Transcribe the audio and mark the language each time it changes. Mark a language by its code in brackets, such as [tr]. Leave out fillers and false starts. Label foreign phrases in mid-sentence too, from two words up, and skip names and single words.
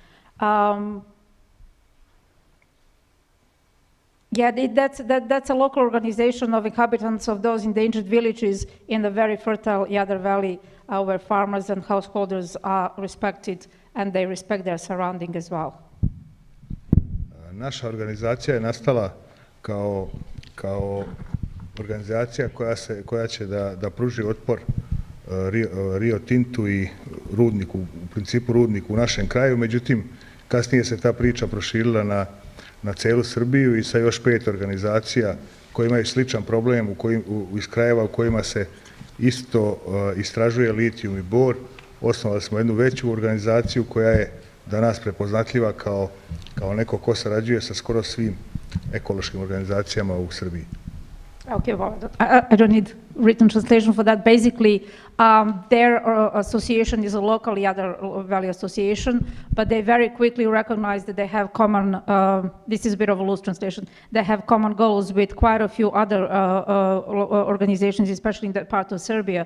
[en] That's a local organization of inhabitants of those endangered villages in the very fertile Jadar Valley, where farmers and householders are respected and they respect their surrounding as well. [sr] Naša organizacija je nastala kao organizacija koja će da pruži otpor Rio Tintu i rudniku, u principu rudniku u našem kraju, međutim kasnije se ta priča proširila na celu Srbiju i sa još 5 organizacija koje imaju sličan problem iz krajeva u kojima se isto istražuje litijum i bor. Osnovali smo jednu veću organizaciju koja je danas prepoznatljiva kao neko ko sarađuje sa skoro svim ekološkim organizacijama u Srbiji. [en] Okay, well, I don't need written translation for that. Basically, their association is a local Jadar Valley association, but they very quickly recognize that they have common, this is a bit of a loose translation, they have common goals with quite a few other organizations, especially in that part of Serbia.